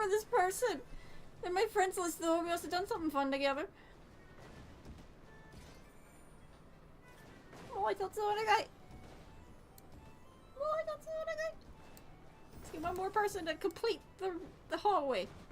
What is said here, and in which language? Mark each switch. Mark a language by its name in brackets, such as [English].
[English] person in my friends list though. We must have done something fun together. [Japanese] もう一つお願い。もう一つお願い。 [English] Let's get one more person to complete the hallway.